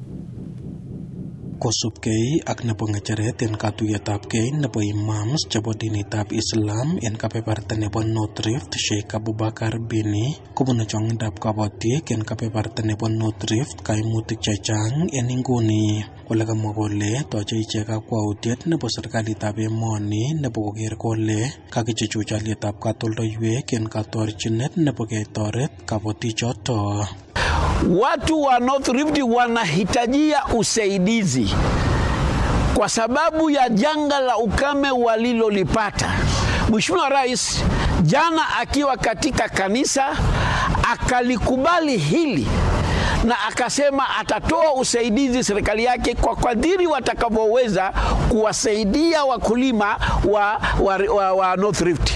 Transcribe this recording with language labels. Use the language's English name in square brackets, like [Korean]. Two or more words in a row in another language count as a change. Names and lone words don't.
[Kalenjin] Kosubkei ak nebo ng'echeret en katuiyetabkei nebo imams chebo dinitab Islam en kebeberta nebo North Rift, Sheikh Abubakar Bini kobune chong'indab kabatik en kebeberta nebo North Rift kaimutik chechang en inguni. Kole kamwa kole toche ichek kakwautiet nebo serikalitab emoni nebo koker kole kakichuchuch alietab katoldoiwek en katorchinet nebo ketoret kabotichoto. [Swahili] Watu wa North Rift wanahitajia usaidizi kwa sababu ya janga la ukame walilolipata. Mheshimiwa Rais jana akiwa katika kanisa akalikubali hili na akasema atatoa usaidizi serikali yake kwa kadiri watakavyoweza kuwasaidia wakulima wa North Rift.